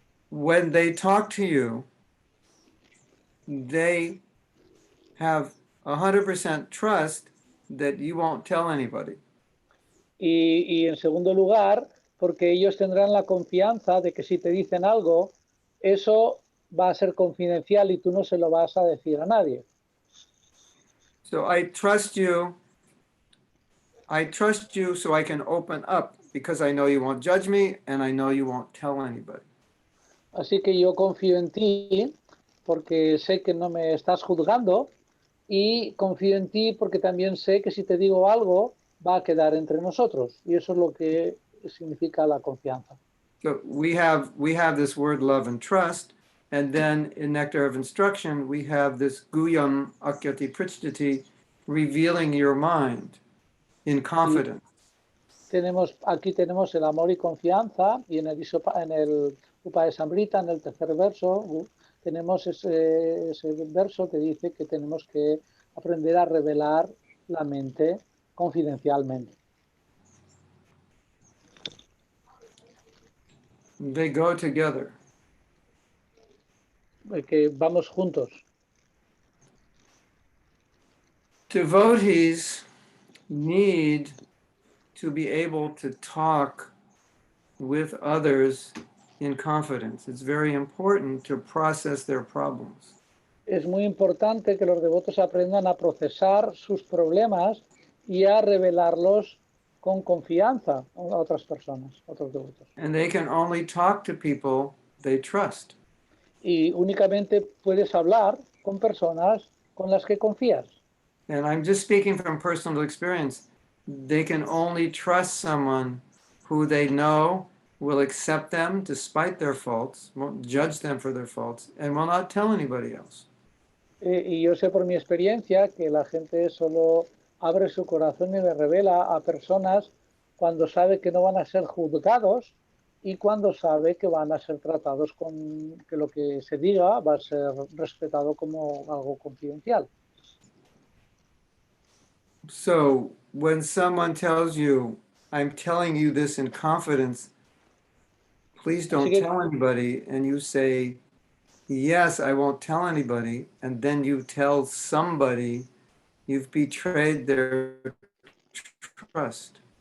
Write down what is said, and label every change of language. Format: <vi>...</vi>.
<en>When they talk to you, they have 100% trust that you won't tell anybody.</en> <es>Y en segundo lugar, porque ellos tendrán la confianza de que si te dicen algo, eso va a ser confidencial y tú no se lo vas a decir a nadie.</es> <en>So I trust you so I can open up because I know you won't judge me and I know you won't tell anybody.</en> <es>Así que yo confío en ti porque sé que no me estás juzgando y confío en ti porque también sé que si te digo algo va a quedar entre nosotros y eso es lo que significa la confianza.</es> <en>So we have this word love and trust, and then in Nectar of Instruction we have this Guyam Akyati Prichdati, revealing your mind in confidence.</en> <es>Aquí tenemos el amor y confianza y en el Upadesamrita, en el tercer verso, tenemos ese verso que dice que tenemos que aprender a revelar la mente confidencialmente.</es> <en>They go together.</en> <es>Que vamos juntos.</es> <en>Devotees need to be able to talk with others in confidence. It's very important to process their problems.</en> <es>Es muy importante que los devotos aprendan a procesar sus problemas y a revelarlos con confianza a otras personas, a otros devotos.</es> <en>And they can only talk to people they trust.</en> <es>Y únicamente puedes hablar con personas con las que confías.</es> <en>And I'm just speaking from personal experience. They can only trust someone who they know will accept them despite their faults, won't judge them for their faults, and will not tell anybody else.</en> <es>Y yo sé por mi experiencia que la gente solo abre su corazón y le revela a personas cuando sabe que no van a ser juzgados y cuando sabe que van a ser tratados con que lo que se diga va a ser respetado como algo confidencial.</es> <en>So when someone tells you, I'm telling you this in confidence, please don't tell anybody, and you say, yes, I won't tell anybody, and then you tell somebody, you've betrayed their trust.</en>